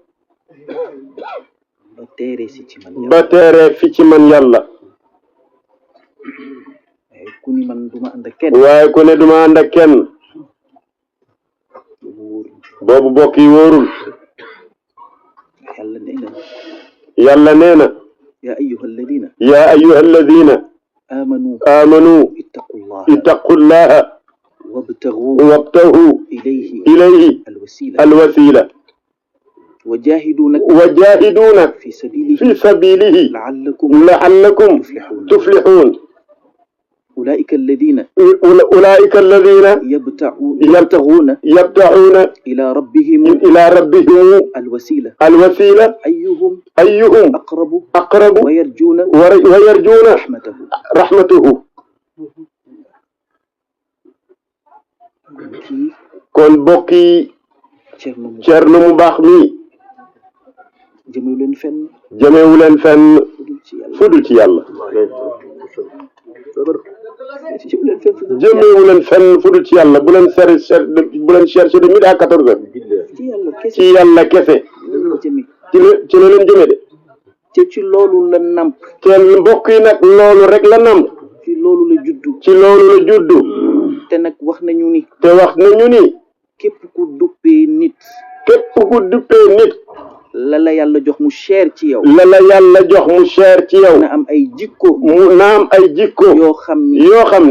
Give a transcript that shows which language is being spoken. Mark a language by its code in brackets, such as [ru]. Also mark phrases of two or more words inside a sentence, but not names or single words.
[wo] ba teere fi ci man yàlla waaye ku ne duma ànd ak kenn boobu bokk yi wóorul yàlla nee na [ar] يا أيها الذين آمنوا اتقوا الله وابتغوا إليه الوسيلة وجاهدوا في سبيله لعلكم tuflixuun أولئك الذين أولئك الذين يبتغون إلى ربهم الوسيلة أيهم أقرب ويرجون رحمته [wo] kon bokki Cerno mu baax mi jëmewu leen fenn fudul ci yàlla jëmewu leen fenn fudul ci yàlla bu leen chercher [fr] de midi à 14 heures [wo] ci yàlla kese ci la leen jëme de te ci loolu la namp kenn mbokk yi nag loolu rek la namp ci loolu la juddu te nag wax nañu ni képp ku duppee nit la la yàlla jox mu cher ci yow na am ay jikko yoo xam ni